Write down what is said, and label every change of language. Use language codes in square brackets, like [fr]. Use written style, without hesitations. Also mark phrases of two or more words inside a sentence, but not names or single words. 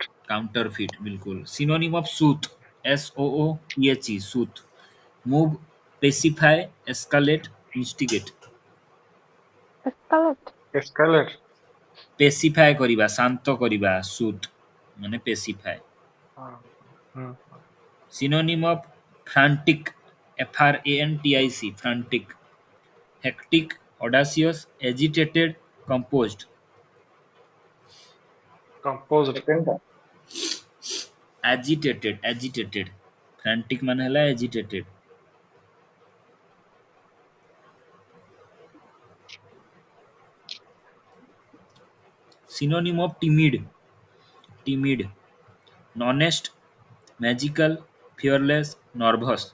[en] counterfeit बिल्कुल. Synonym of soothe, SOOTHE, soothe, move, pacify, escalate, instigate, Escalate. Escalate. [or] pacify କରିବା, ଶାନ୍ତ କରିବା, soothe ମାନେ pacify. Hmm. [en] Synonym of frantic, FRANTIC, frantic, hectic, audacious, agitated, composed, Composed. Second time. agitated, agitated, frantic [or] ମାନେ ହେଲା [en] agitated. Synonym of timid, timid, honest, magical, fearless, nervous,